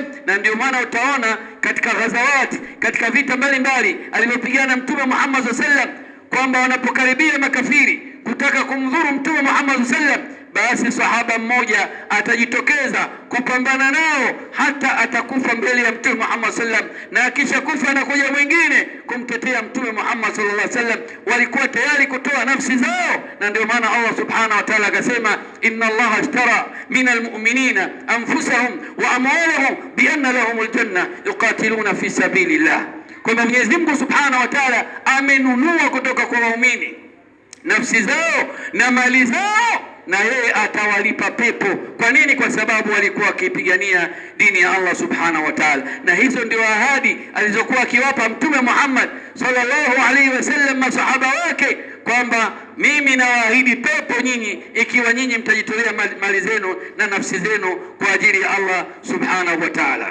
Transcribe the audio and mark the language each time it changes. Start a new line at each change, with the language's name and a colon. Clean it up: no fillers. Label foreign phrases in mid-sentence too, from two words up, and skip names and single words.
Swahili: Na ndio maana utaona katika ghazawati, katika vita mbalimbali alivyopigana Mtume Muhammad
Arabic: صلى الله عليه وسلم,
Swahili: kwamba wanapokaribia makafiri kutaka kumdhuru Mtume Muhammad
Arabic: صلى الله عليه وسلم,
Swahili: basi sahaba mmoja atajitokeza kupambana nao hata atakufa mbele ya Mtume Muhammad
Arabic: صلى الله عليه وسلم,
Swahili: na akisha kufa anakuja mwingine kumtetea Mtume Muhammad
Arabic: صلى الله عليه وسلم.
Swahili: Walikuwa tayari kutoa nafsi zao, na ndio maana
Arabic: الله سبحانه وتعالى
Swahili: akasema,
Arabic: إن الله اشترى من المؤمنين أنفسهم وأموالهم بأن لهم الجنة يقاتلون في سبيل الله,
Swahili: kwamba Mwenyezi Mungu
Arabic: سبحانه وتعالى
Swahili: amenunua kutoka kwa waumini nafsi zao na mali zao, na yeye atawalipa pepo. Kwa nini? Kwa sababu walikuwa wakipigania dini ya
Arabic: الله سبحانه وتعالى,
Swahili: na hizo ndio ahadi alizokuwa akiwapa Mtume Muhammad
Arabic: صلى الله عليه وسلم
Swahili: masahaba wake, kwamba mimi nawaahidi pepo nyinyi ikiwa nyinyi mtajitolea mali zenu na nafsi zenu kwa ajili ya
Arabic: الله سبحانه وتعالى.